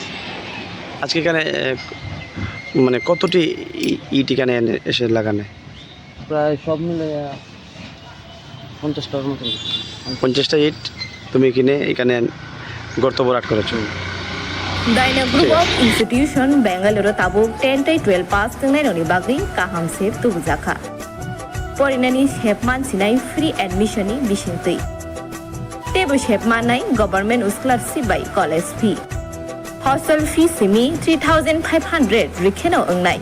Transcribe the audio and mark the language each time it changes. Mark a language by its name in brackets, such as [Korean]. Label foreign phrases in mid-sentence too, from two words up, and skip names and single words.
[Bangla] আজকে এখানে মানে কতটি ইট এখানে এসে লাগানো? প্রায় সব মিলে 50টার মতো। 50টা ইট তুমি কিনে এখানে গর্ত ভরাট করেছো। [Kok Borok] Daina Group of Institution Bangalore tabuk 10-12 pass tengnai bagri kaham sep tubujaka. Porinani shepman sinai [English] free admission [Kok Borok] ni bisingtui. Tebu shepman nai [English] government scholarship by college fee. Hostel fee [Kok Borok] simi 3,500 rikheno ongnai.